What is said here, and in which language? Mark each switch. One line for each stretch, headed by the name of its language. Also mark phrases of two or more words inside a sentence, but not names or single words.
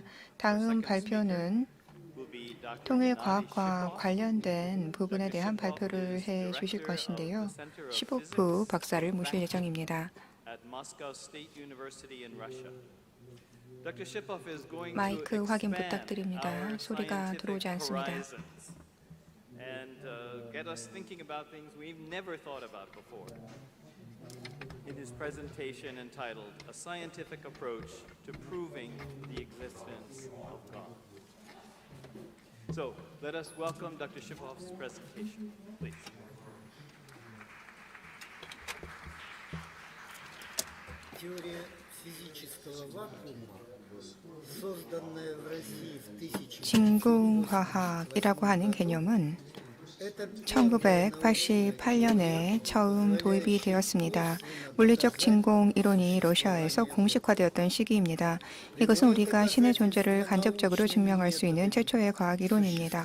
Korean: 다음 발표는 통일과학과 관련된 부분에 대한 발표를 해 주실 것인데요. 시보프 박사를 모실 예정입니다. 마이크 확인 부탁드립니다. 소리가 들어오지 않습니다.
English: In his presentation entitled A Scientific Approach to Proving the Existence of God. So, let us welcome Dr. Shipov's presentation, please.
Russian: Теория физического вакуума, созданная в России в 1900
Korean: 진공화학이라고 하는 개념은 1988년에 처음 도입이 되었습니다. 물리적 진공 이론이 러시아에서 공식화되었던 시기입니다. 이것은 우리가 신의 존재를 간접적으로 증명할 수 있는 최초의 과학 이론입니다.